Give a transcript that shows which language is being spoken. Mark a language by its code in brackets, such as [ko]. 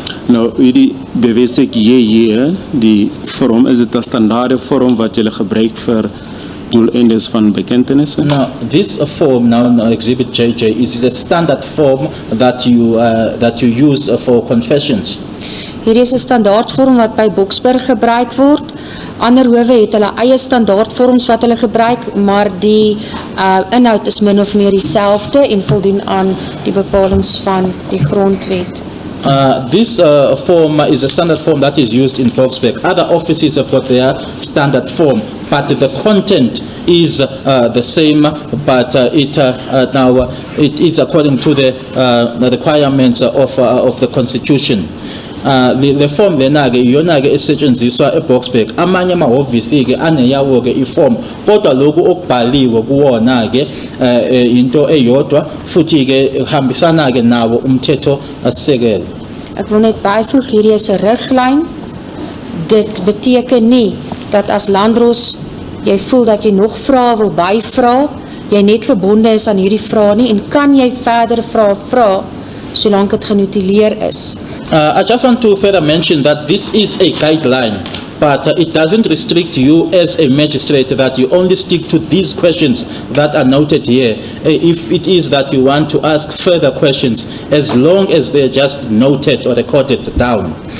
[af] Nou, hierdie bewysig hier, die vorm, is dit 'n standaarde vorm wat julle gebruik vir doeleindes van bekentenissen? [en] Now, this form, now Exhibit JJ, is a standard form that you use for confessions. [af] Hierdie is 'n standaardvorm wat by Boksburg gebruik word. Ander howe het hulle eie standaardvorms wat hulle gebruik, maar die inhoud is min of meer dieselfde en voldoen aan die bepalings van die grondwet. [en] This form is a standard form that is used in Boksburg. Other offices have got their standard form, but the content is the same, but it is according to the requirements of the Constitution. The form [zu] lenake iyona ke esetshenziswa eBoksburg. Amanye amahhovisi ke aneyawo ke iform, kodwa lokhu okubhaliwe kuwona ke into eyodwa futhi ke hambisana ke nawo umthetho asisekelo. [af] Ek wil net byvoeg, hierdie is 'n riglyn. Dit beteken nie dat as Landros jy voel dat jy nog vrae wil byvra, jy net gebonde is aan hierdie vrae nie en kan jy verder vra solank dit genotuleer is. [en] I just want to further mention that this is a guideline, but it doesn't restrict you as a magistrate that you only stick to these questions that are noted here. If it is that you want to ask further questions, as long as they're just noted or recorded down.